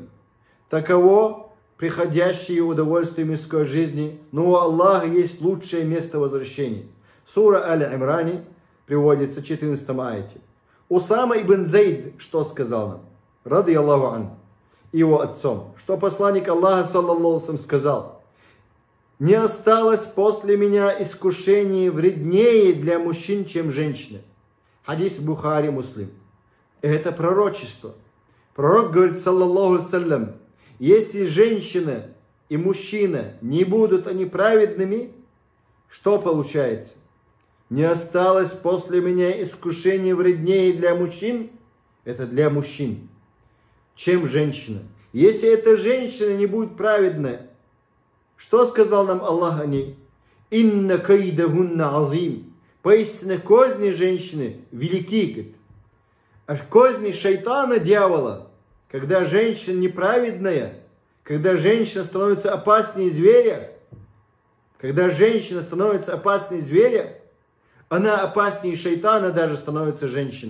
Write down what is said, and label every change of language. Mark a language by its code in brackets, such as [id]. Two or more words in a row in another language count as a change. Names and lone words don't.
[ru] Таково приходящее удовольствие мирской жизни, но у Аллаха есть лучшее место возвращения. Сура Аль-Имрани приводится в 14 аяте. Усама ибн Зейд что сказал нам? [ar] رضي الله عنه, [ru] его отцом, что посланник Аллаха [ar] صلى الله عليه وسلم [ru] сказал: не осталось после меня искушений вреднее для мужчин, чем женщины. Хадис Бухари, Муслим. Это пророчество. Пророк говорит, [ar] صلى الله عليه وسلم, [ru] если женщина и мужчина не будут они праведными, что получается? Не осталось после меня искушений вреднее для мужчин, это для мужчин, чем женщина. Если эта женщина не будет праведная, Что сказал нам Аллах о ней? [ar] «إن كيدهن عظيم». [ru] Поистине козни женщины велики, говорит. А козни шайтана, дьявола, когда женщина неправедная, когда женщина становится опаснее зверя, когда женщина становится опаснее зверя, она опаснее шайтана даже становится женщина.